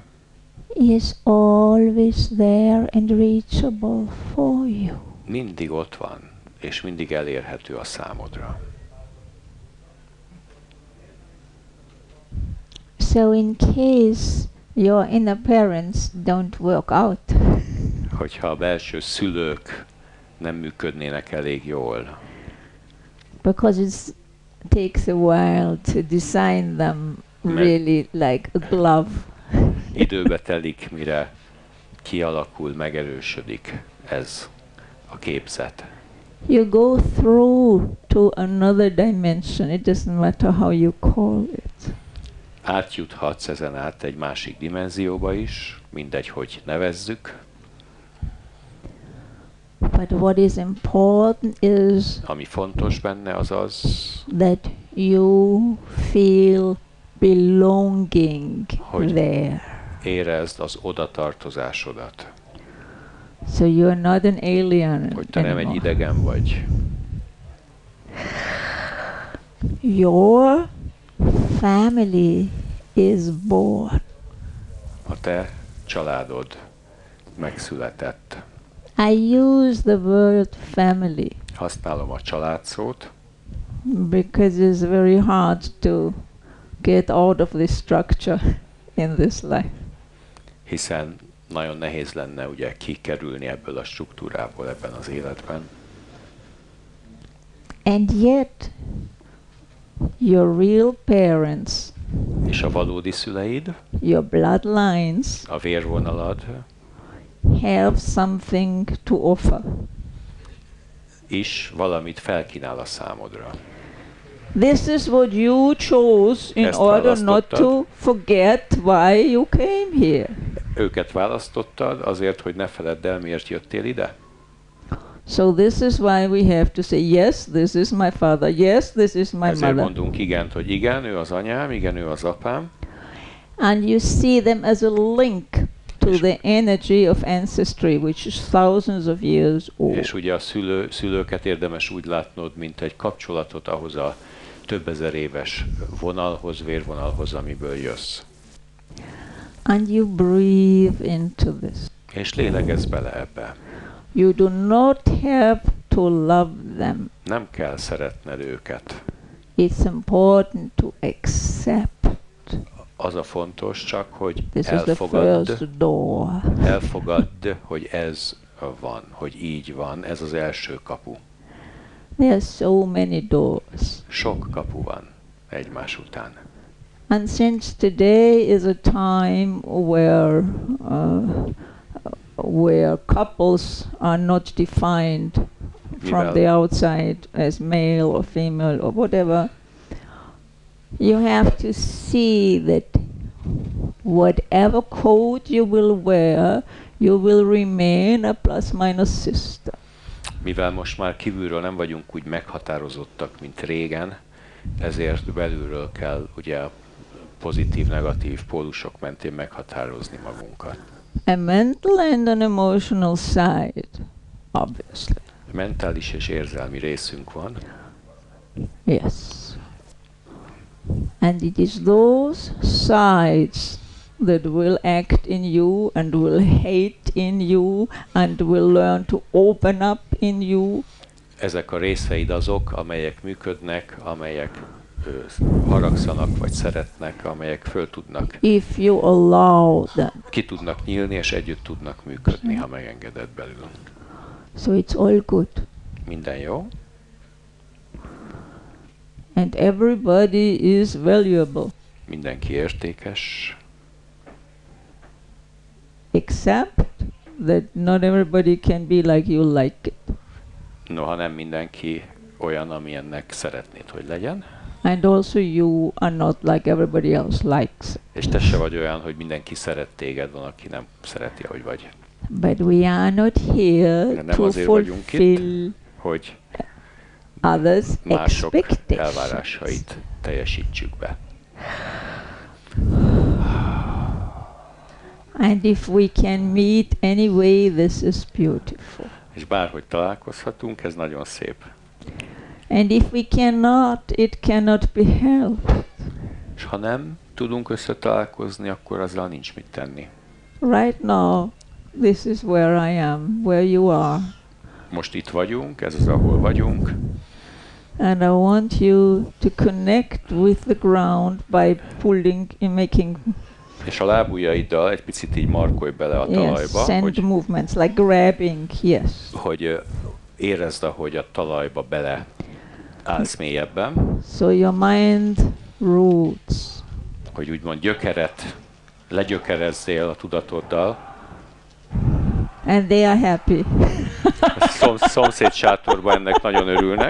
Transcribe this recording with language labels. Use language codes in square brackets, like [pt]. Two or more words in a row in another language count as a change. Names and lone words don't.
[en] is always there and reachable for you. [hu] mindig ott van, és mindig elérhető a számodra. [en] So in case your inner parents don't work out, [hu] Hogyha a belső szülők nem működnének elég jól, [en] because it takes a while to design them really like a glove. [hu] időbe telik, mire kialakul, megerősödik ez a képzet. [en] You go through to another dimension. It doesn't matter how you call it. [hu] Átjuthatsz ezen át egy másik dimenzióba is, mindegy, hogy nevezzük. [en] But what is important is [hu] Ami fontos benne az az, [en] that you feel belonging [hu] Hogy [en] there. [hu] érezd az odatartozásodat, [en] So you're not an alien [hu] hogy te nem egy [en] anymore. [hu] idegen vagy. [en] Your family is born. [hu] A te családod megszületett. [en] I use the word family [hu] Használom a család szót, [en] because it's very hard to get out of this structure in this life. [hu] hiszen nagyon nehéz lenne ugye kikerülni ebből a struktúrából ebben az életben. [en] And yet, your real parents, [hu] És a valódi szüleid, [en] your bloodlines, [hu] a vérvonalad [en] have something to offer. [hu] is valamit felkínál a számodra. [en] This is what you chose in [hu] Ezt [en] order not [hu] választottad. [en] to forget why you came here. [hu] Őket választottad azért, hogy ne feledd el, miért jöttél ide? [en] So this is why we have to say, yes, this is my father, yes, this is my [hu] Ezért [en] mother. [hu] mondunk igent, hogy igen, ő az anyám, igen, ő az apám, [en] And you see them as a link to the energy of ancestry, which is thousands of years old. [hu] és ugye a szülőket érdemes úgy látnod, mint egy kapcsolatot ahhoz a több ezer éves vonalhoz, vérvonalhoz, amiből jössz. [en] And you breathe into this. [hu] És lélegezz bele ebbe. [en] You do not have to love them. [hu] Nem kell szeretned őket. [en] It's important to accept. [hu] Az a fontos csak, hogy [en] This is the first door. [hu] elfogadd, hogy ez van, hogy így van, ez az első kapu. [en] There are so many doors. [hu] Sok kapu van egymás után. [en] And since today is a time where couples are not defined from the outside as male or female or whatever, you have to see that whatever coat you will wear, you will remain a plus-minus system. [hu] Mivel most már kívülről nem vagyunk úgy meghatározottak, mint régen, ezért belülről kell ugye a pozitív-negatív pólusok mentén meghatározni magunkat. [en] A mental and an emotional side, obviously. [hu] Mentális és érzelmi részünk van, [en] Yes. And it is those sides that will act in you and will hate in you and will learn to open up in you. [hu] ezek a részeid azok, amelyek működnek, amelyek haragszanak vagy szeretnek, amelyek föl tudnak, [en] If you allow them. [hu] ki tudnak nyílni és együtt tudnak működni, ha megengeded belül. [en] So it's all good. [hu] Minden jó, [en] And everybody is valuable. [hu] mindenki értékes, [en] Except that not everybody can be like you like it. [hu] noha nem mindenki olyan, amilyennek szeretnéd, hogy legyen, [en] And also you are not like everybody else likes. [hu] és te se vagy olyan, hogy mindenki szeret téged, van, aki nem szereti, ahogy vagy. [en] But we are not here [hu] Nem [en] to [hu] azért vagyunk itt, [en] fulfill [hu] hogy [en] others' [hu] mások [en] expectations. [hu] elvárásait teljesítsük be. [en] And if we can meet anyway, this is beautiful. [hu] És bárhogy találkozhatunk, ez nagyon szép. [en] And if we cannot, it cannot be helped. [hu] És ha nem tudunk összetalálkozni, akkor azzal nincs mit tenni. [en] Right now, this is where I am, where you are. [hu] Most itt vagyunk, ez az, ahol vagyunk, [en] And I want you to connect with the ground by pulling and making [hu] és a lábujjaiddal egy picit így markolj bele a talajba, [en] send [hu] hogy, [en] movements like grabbing, yes. [hu] hogy érezd, ahogy a talajba bele állsz mélyebben, [en] So your mind roots. [hu] hogy úgymond gyökeret, legyökerezzél a tudatoddal. [en] And they are happy. [hu] A szomszéd sátorban ennek nagyon örülnek.